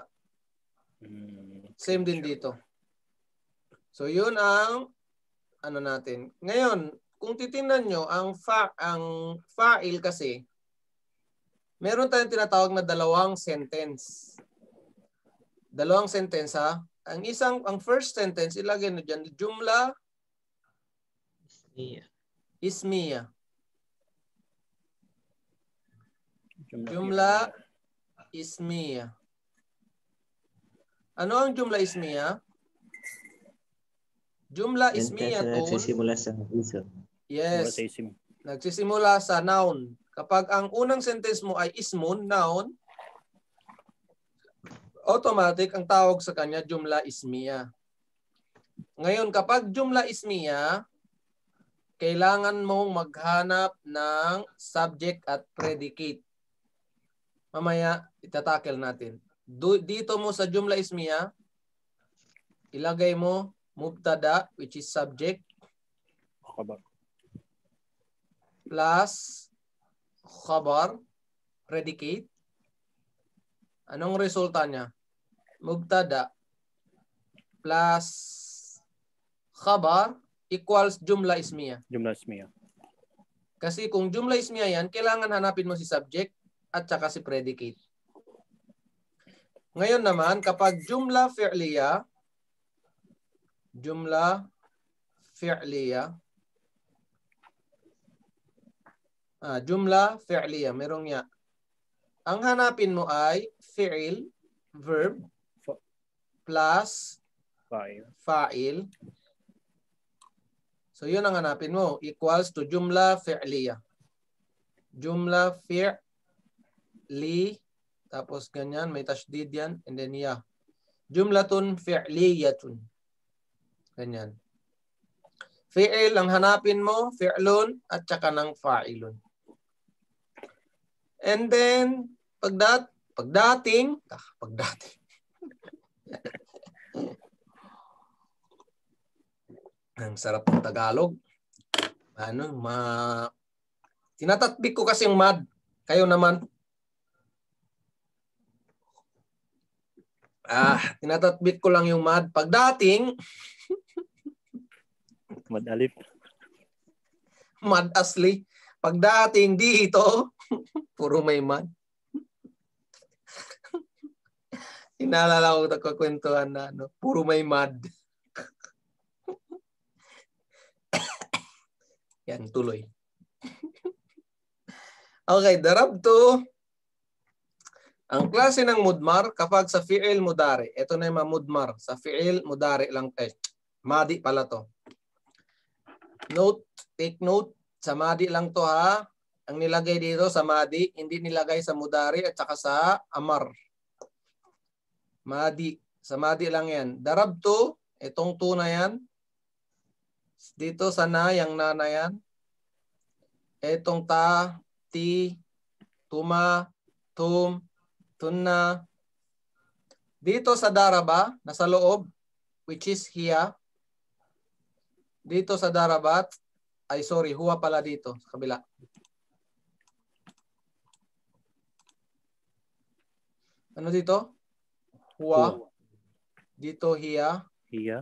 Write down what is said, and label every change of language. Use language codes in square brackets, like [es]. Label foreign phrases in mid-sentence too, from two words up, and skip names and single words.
[tl] Same din dito. So, yun ang ano natin. Ngayon, kung titingnan nyo, ang fa'il kasi, meron tayong tinatawag na dalawang sentence. Dalawang sentence ha. Ang first sentence, ilagay nyo dyan, [ar] jumla ismiya. Jumla ismiya. [tl] Ano ang [ar] jumla ismiya? Jumla ismiya [tl] to. Nagsisimula sa isim. Yes. Nagsisimula sa noun. Kapag ang unang sentence mo ay ismun, noun, automatic ang tawag sa kanya [ar] jumla ismiya. [tl] Ngayon, kapag jumla ismiya, kailangan mong maghanap ng subject at predicate. Mamaya, itatakel natin. Dito mo sa [ar] jumla ismiya, [tl] ilagay mo mubtada, [en] which is subject, [tl] plus khabar, predicate. Anong resulta niya? [ar] Mubtada plus khabar equals jumla ismiya. Jumla ismiya. [tl] Kasi kung [ar] jumla ismiya [tl] yan, kailangan hanapin mo si subject at saka si predicate. Ngayon naman, kapag [ar] jumla fi'liya, [tl] merong ya. Ang hanapin mo ay fi'il, verb, plus fa'il. So yun ang hanapin mo, [en] equals to [ar] jumla fi'liya. Jumla fi'li, [tl] tapos ganyan, may tashdid yan, and then ya. [ar] Jumlatun fi'liyatun. [tl] Ganyan. Fi'il ang hanapin mo, fi'lun, at saka ng fa'ilun. And then, pagdating, ang sarap ng Tagalog. Tinatatbik ko kasi yung mad. Kayo naman. Tinatatbit ko lang yung mad. Pagdating, Madalip. mad asli. Pagdating dito, puro may mad. Inaalala ko nagkakwentuhan na puro may mad. Yan, tuloy. Okay, darabto. Ang klase ng mudmar kapag sa fi'il mudari. Ito na yung mga mudmar. Sa fi'il mudari lang. Madi pala to. [en] Note, take note. [tl] Sa madi lang to ha. Ang nilagay dito sa madi, hindi nilagay sa mudari at saka sa amar. Madi. Sa madi lang yan. Darabto. Itong to na yan. Dito sa na, yung na na yan. Itong ta, ti, tuma, tum, tunna. Dito sa daraba, nasa loob, [en] which is hiya. [tl] Dito sa darabat, huwa pala dito, sa kabila. Ano dito? Huwa. Dito hiya. Hiya.